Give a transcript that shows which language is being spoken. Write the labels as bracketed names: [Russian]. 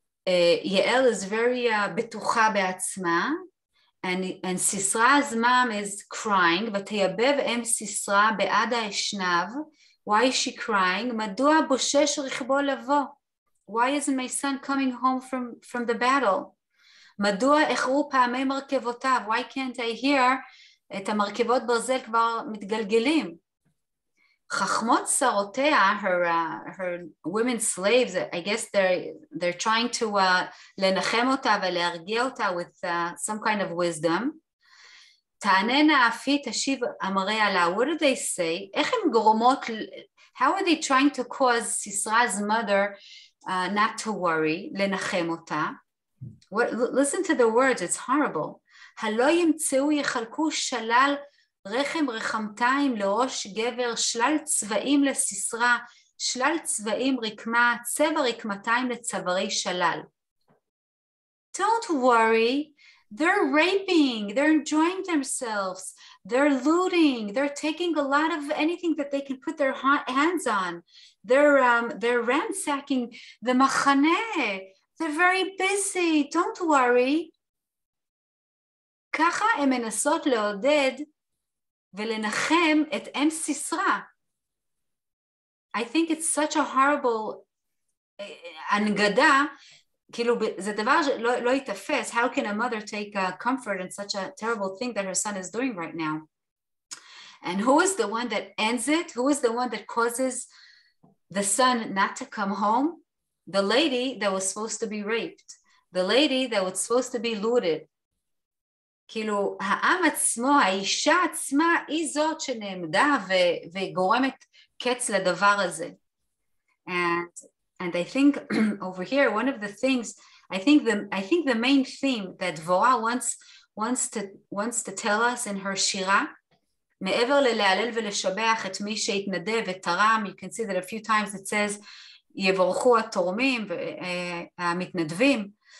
[English] Yael is very [Hebrew] בטוחה בעצמה, [English] and Sisra's mom is crying, [Hebrew] ותייבב אם סיסרא בעד האשנב. [English] Why is she crying? [Hebrew] מדוע בושש רכבו לבוא? [English] Why isn't my son coming home from the battle? [Hebrew] מדוע איחרו פעמי מרכבותיו? [English] Why can't I hear [Hebrew] את המרכבות ברזל כבר מתגלגלים? חכמות שרותיה, [English] her women slaves, I guess they're trying to [Hebrew] לנחם אותה ולהרגיע אותה [English] with some kind of wisdom. [Hebrew] תעננה אפי תשיב אמריה לה. [English] What do they say? [Hebrew] איך הן גורמות, [English] how are they trying to cause Sisra's mother not to worry, [Hebrew] לנחם אותה? [English] Listen to the words, it's horrible. [Hebrew] הלא ימצאו יחלקו שלל רחם רחמתיים לראש גבר, שלל צבעים לסיסרא, שלל צבעים רקמה, צבע רקמתיים לצווארי שלל. [English] Don't worry, they're raping, they're enjoying themselves, they're looting, they're taking a lot of anything that they can put their hands on. They're ransacking the מחנה. They're very busy, don't worry. [Hebrew] ככה הן מנסות לעודד ולנחם את אם סיסרא. [English] I think it's such a horrible [Hebrew] הנגדה, כאילו זה דבר שלא יתפס. [English] How can a mother take comfort in such a terrible thing that her son is doing right now? And who is the one that ends it? Who is the one that causes the son not to come home? The lady that was supposed to be raped. The lady that was supposed to be looted. [Hebrew] כאילו העם עצמו, האישה עצמה היא זאת שנעמדה וגורמת קץ לדבר הזה. [English] And I think over here, one of the things, I think the main theme that Dvorah wants to tell us in her שירה, [Hebrew] מעבר ללהלל ולשבח את מי שהתנדב ותרם, [English] you can see that a few times it says, [Hebrew] יבורכו התורמים והמתנדבים,